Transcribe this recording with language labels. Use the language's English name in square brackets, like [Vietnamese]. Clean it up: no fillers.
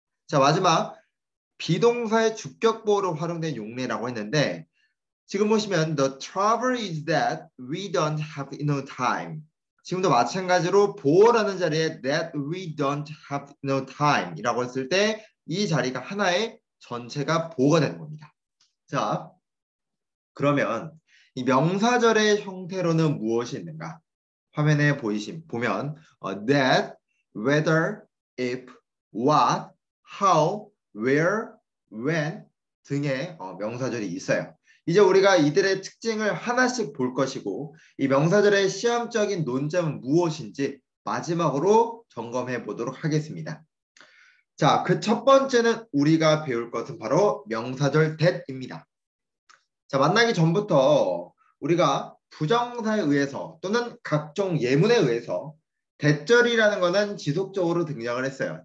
[Korean] 자, 마지막 비동사의 주격보어로 활용된 용례라고 했는데 지금 보시면 [English] the trouble is that we don't have enough time. [Korean] 지금도 마찬가지로 보어라는 자리에 [English] that we don't have no time [Korean] 이라고 했을 때 이 자리가 하나의 전체가 보어가 되는 겁니다. 자, 그러면 이 명사절의 형태로는 무엇이 있는가? 화면에 보면 that, whether, if, what, how, where, when 등의 명사절이 있어요. 이제 우리가 이들의 특징을 하나씩 볼 것이고 이 명사절의 시험적인 논점은 무엇인지 마지막으로 점검해 보도록 하겠습니다. 자, 그 첫 번째는 우리가 배울 것은 바로 명사절 that입니다. 자, 만나기 전부터 우리가 부정사에 의해서 또는 각종 예문에 의해서 that절이라는 것은 지속적으로 등장을 했어요.